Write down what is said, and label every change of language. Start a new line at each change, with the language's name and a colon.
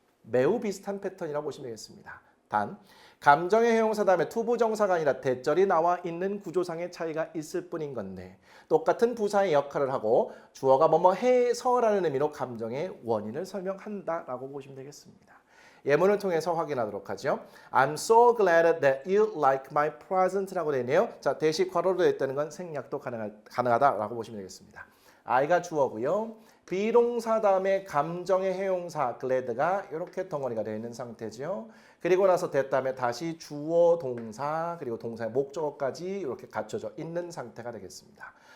Korean: 매우 비슷한 패턴이라고 보시면 되겠습니다. 단 감정의 형용사 다음에 투부정사가 아니라 대절이 나와 있는 구조상의 차이가 있을 뿐인 건데 똑같은 부사의 역할을 하고 주어가 뭐뭐 해서라는 의미로 감정의 원인을 설명한다라고 보시면 되겠습니다. 예문을 통해서 확인하도록 하죠.
English: I'm so glad that you like my present라고
Korean: 되어 있네요. 자, 대시 괄호로 되어 있다는 건 생략도 가능하다라고 보시면 되겠습니다. I가 주어고요. 비동사 다음에 감정의 형용사 glad가 이렇게 덩어리가 되어 있는 상태죠. 그리고 나서 that 다음에 다시 주어 동사 그리고 동사의 목적어까지 이렇게 갖춰져 있는 상태가 되겠습니다.